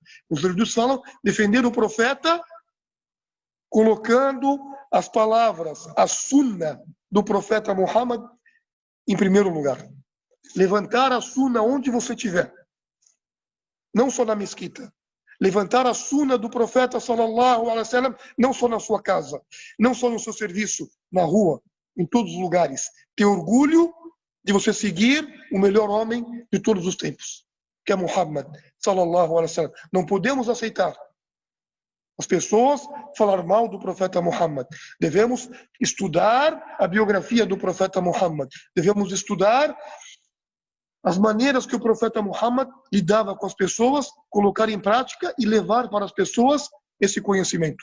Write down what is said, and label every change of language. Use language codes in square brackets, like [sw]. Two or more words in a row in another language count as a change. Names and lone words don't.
[pt] Os eruditos falam defender o profeta colocando as palavras, a sunna do profeta Muhammad em primeiro lugar. Levantar a sunna onde você estiver, não só na mesquita. Levantar a sunna do profeta [ar] صلى الله عليه وسلم, [pt] não só na sua casa, não só no seu serviço, na rua, em todos os lugares. Ter orgulho de você seguir o melhor homem de todos os tempos, que é Muhammad [ar] صلى الله عليه وسلم. [pt] Não podemos aceitar as pessoas falar mal do profeta Muhammad. Devemos estudar a biografia do profeta Muhammad. Devemos estudar as maneiras que o profeta Muhammad lidava com as pessoas, colocar em prática e levar para as pessoas esse conhecimento.